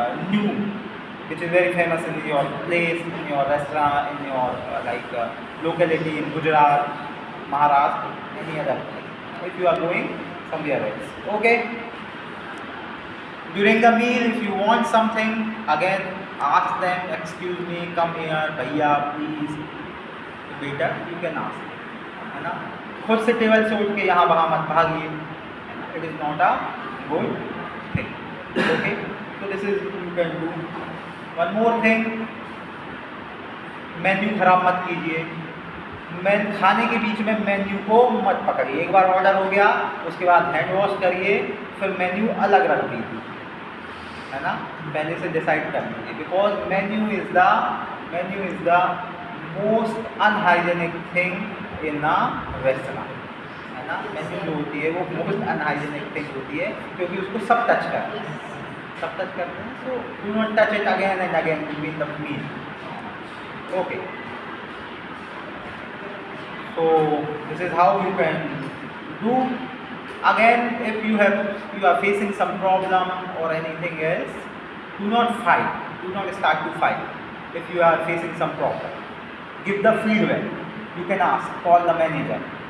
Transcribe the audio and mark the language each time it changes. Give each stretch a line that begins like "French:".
English: new which is very famous in your place, in your restaurant, in your locality in Gujarat, Maharashtra, any other place, if you are going somewhere else. Okay, during the meal if you want something, again ask them, excuse me, come here, bhaiya please, waiter, you can ask, है ना.
Hindi: खुद से table से उठ के यहाँ वहाँ मत भागिए,
English: It is not a good thing. Okay, so this is you can do. One more thing,
Hindi: menu खराब मत कीजिए. खाने के बीच में मेन्यू को मत पकड़िए. एक बार ऑर्डर हो गया उसके बाद हैंड वॉश करिए, फिर मेन्यू अलग रख दीजिए, है ना. पहले से डिसाइड कर लीजिए,
English: Because menu is the most unhygienic thing in a restaurant, है ना.
Hindi: मेन्यू जो होती है वो मोस्ट अनहाइजेनिक थिंग होती है क्योंकि उसको सब टच करते हैं.
English: So do not touch it again and again between the meal. Okay, so this is how you can do. Again, if you are facing some problem or anything else, do not fight, do not start to fight. If you are facing some problem, give the feedback. You can ask, call the manager.